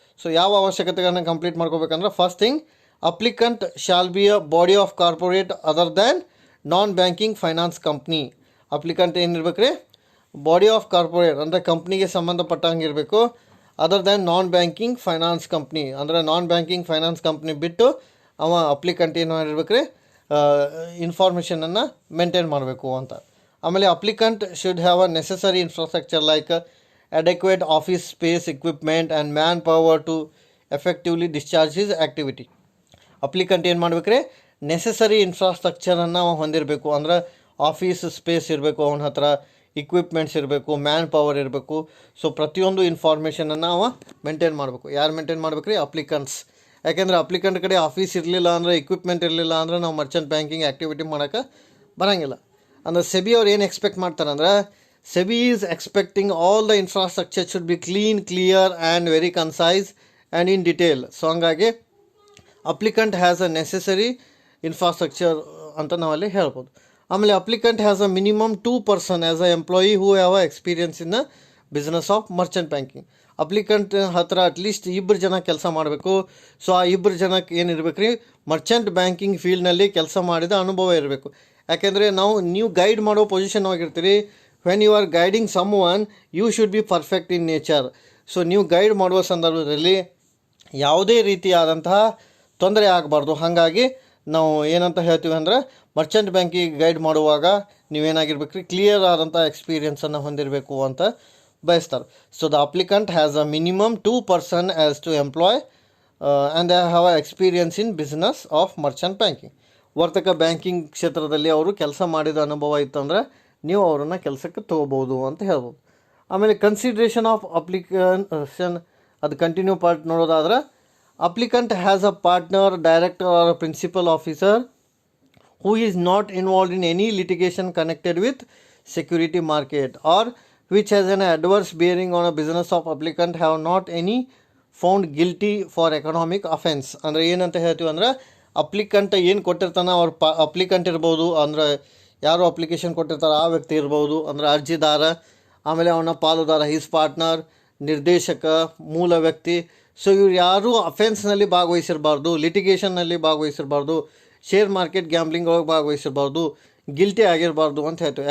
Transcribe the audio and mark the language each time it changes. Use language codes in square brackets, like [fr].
[kn] So ಯಾವ ಅವಶ್ಯಕತೆಗಳನ್ನ complete ಮಾಡ್ಕೋಬೇಕಂದ್ರೆ [en] First thing applicant shall be a body of corporate other than non banking finance company. [kn] Applicant ಏನಿರ್ಬೇಕು ರೀ, body of corporate ಅಂದರೆ ಕಂಪ್ನಿಗೆ ಸಂಬಂಧಪಟ್ಟಂಗೆ ಇರಬೇಕು. ಅದರ್ ದ್ಯಾನ್ ನಾನ್ banking finance company ಅಂದರೆ ನಾನ್ banking finance company ಬಿಟ್ಟು ಅವ ಅಪ್ಲಿಕೆಂಟ್ ಏನು ಮಾಡಿರ್ಬೇಕು ರೀ, ಇನ್ಫಾರ್ಮೇಷನನ್ನು ಮೇಂಟೈನ್ ಮಾಡಬೇಕು ಅಂತ. [en] ಆಮೇಲೆ applicant should have a necessary infrastructure like adequate office space, equipment and manpower to effectively discharge his activity. [kn] Applicant ಏನು ಮಾಡ್ಬೇಕು ರೀ, ನೆಸೆಸರಿ ಇನ್ಫ್ರಾಸ್ಟ್ರಕ್ಚರನ್ನು ಹೊಂದಿರಬೇಕು. ಅಂದ್ರೆ ಆಫೀಸ್ ಸ್ಪೇಸ್ ಇರಬೇಕು, ಅವನ ಹತ್ರ ಇಕ್ವಿಪ್ಮೆಂಟ್ಸ್ ಇರಬೇಕು, ಮ್ಯಾನ್ ಪವರ್ ಇರಬೇಕು. ಸೊ ಪ್ರತಿಯೊಂದು ಇನ್ಫಾರ್ಮೇಷನನ್ನು ಅವ ಮೇಂಟೈನ್ ಮಾಡಬೇಕು. ಯಾರು ಮೇಂಟೈನ್ ಮಾಡ್ಬೇಕು ರೀ, ಅಪ್ಲಿಕೆಂಟ್ಸ್. ಯಾಕೆಂದರೆ ಅಪ್ಲಿಕೆಂಟ್ ಕಡೆ ಆಫೀಸ್ ಇರಲಿಲ್ಲ ಅಂದರೆ, ಇಕ್ವಿಪ್ಮೆಂಟ್ ಇರಲಿಲ್ಲ ಅಂದರೆ ನಾವು ಮರ್ಚೆಂಟ್ ಬ್ಯಾಂಕಿಂಗ್ ಆ್ಯಕ್ಟಿವಿಟಿ ಮಾಡೋಕ್ಕೆ ಬರೋಂಗಿಲ್ಲ. ಅಂದರೆ ಸೆಬಿ ಅವ್ರು ಏನು ಎಕ್ಸ್ಪೆಕ್ಟ್ ಮಾಡ್ತಾರೆ ಅಂದ್ರೆ, [en] SEBI is expecting all the infrastructure should be clean, clear and very concise and in detail. [kn] So ಹಂಗಾಗಿ applicant [en] has a necessary infrastructure [kn] ಅಂತ ನಾವಲ್ಲಿ ಹೇಳ್ಬೋದು. [en] ಆಮೇಲೆ applicant has a minimum 2 person as a employee who have a experience in the business of merchant banking. [kn] Applicant ಹತ್ರ at least 2 ಜನ ಕೆಲಸ ಮಾಡಬೇಕು. So ಆ 2 ಜನಕ್ಕೆ ಏನಿರ್ಬೇಕು ರೀ, ಮರ್ಚೆಂಟ್ ಬ್ಯಾಂಕಿಂಗ್ ಫೀಲ್ಡ್ನಲ್ಲಿ ಕೆಲಸ ಮಾಡಿದ ಅನುಭವ ಇರಬೇಕು. ಯಾಕೆಂದರೆ ನೀವು ಗೈಡ್ ಮಾಡೋ position ಆಗಿರ್ತೀರಿ. [en] When you are guiding someone you should be perfect in nature. [kn] So ನೀವು ಗೈಡ್ ಮಾಡುವ ಸಂದರ್ಭದಲ್ಲಿ ಯಾವುದೇ ರೀತಿಯಾದಂತಹ ತೊಂದರೆ ಆಗಬಾರ್ದು. ಹಾಗಾಗಿ ನಾವು ಏನಂತ ಹೇಳ್ತೀವಿ ಅಂದರೆ, ಮರ್ಚೆಂಟ್ ಬ್ಯಾಂಕಿಗೆ ಗೈಡ್ ಮಾಡುವಾಗ ನೀವೇನಾಗಿರ್ಬೇಕು ರೀ, ಕ್ಲಿಯರ್ ಆದಂಥ ಎಕ್ಸ್ಪೀರಿಯನ್ಸನ್ನು ಹೊಂದಿರಬೇಕು ಅಂತ ಬಯಸ್ತಾರೆ. [en] So the applicant has a minimum 2 person as to employ and they have a experience in business of merchant banking. [kn] ವರ್ತಕ banking ಕ್ಷೇತ್ರದಲ್ಲಿ ಅವರು ಕೆಲಸ ಮಾಡಿದ ಅನುಭವ ಇತ್ತಂದರೆ ನೀವು ಅವರನ್ನು ಕೆಲಸಕ್ಕೆ ತೊಗೋಬೋದು ಅಂತ ಹೇಳ್ಬೋದು. [en] ಆಮೇಲೆ consideration of application, [kn] ಅದು ಕಂಟಿನ್ಯೂ ಪಾರ್ಟ್ ನೋಡೋದಾದ್ರೆ, [en] Applicant has a partner, director or principal officer who is not involved in any litigation connected with security market or which has an adverse bearing on a business of applicant have not any found guilty for economic offense. [kn] ಅಂದರೆ ಏನಂತ ಹೇಳ್ತೀವಿ ಅಂದ್ರೆ, applicant ಏನು ಕೊಟ್ಟಿರ್ತಾನೆ ಅವ್ರ applicant ಇರ್ಬೋದು, ಅಂದರೆ ಯಾರು ಅಪ್ಲಿಕೇಶನ್ ಕೊಟ್ಟಿರ್ತಾರೆ ಆ ವ್ಯಕ್ತಿ ಇರ್ಬೋದು, ಅಂದರೆ ಅರ್ಜಿದಾರ, ಆಮೇಲೆ ಅವನ ಪಾಲುದಾರ, ಹಿಸ್ ಪಾರ್ಟ್ನರ್, ನಿರ್ದೇಶಕ, ಮೂಲ ವ್ಯಕ್ತಿ. ಸೊ ಇವ್ರು ಯಾರೂ ಅಫೆನ್ಸ್ನಲ್ಲಿ ಭಾಗವಹಿಸಿರಬಾರ್ದು, ಲಿಟಿಗೇಷನ್ನಲ್ಲಿ ಭಾಗವಹಿಸಿರಬಾರ್ದು, ಶೇರ್ ಮಾರ್ಕೆಟ್ ಗ್ಯಾಂಬ್ಲಿಂಗ್ ಒಳಗೆ ಭಾಗವಹಿಸಿರಬಾರ್ದು, ಗಿಲ್ಟಿ ಆಗಿರಬಾರ್ದು ಅಂತ ಹೇಳ್ತೀವಿ.